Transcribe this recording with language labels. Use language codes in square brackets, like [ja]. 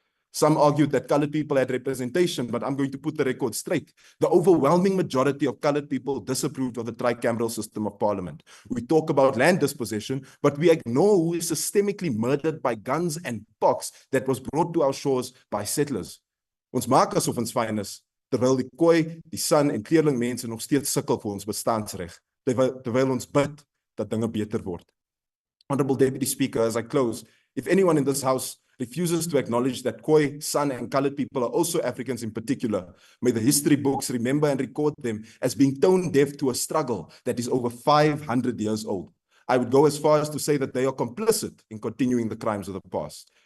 [en] Some argued that colored people had representation, but I'm going to put the record straight. The overwhelming majority of colored people disapproved of the tricameral system of parliament. We talk about land dispossession, but we ignore who is systemically murdered by guns and pox that was brought to our shores by settlers. [af] Ons maak asof ons fyn is, terwyl die Khoi, die San en kleerling mense nog steeds sukkel vir ons bestaansreg, terwyl ons bid dat dinge beter word. [en] Honorable Deputy Speaker, as I close, if anyone in this house refuses to acknowledge that Khoi, San, and colored people are also Africans in particular, may the history books remember and record them as being tone deaf to a struggle that is over 500 years old. I would go as far as to say that they are complicit in continuing the crimes of the past.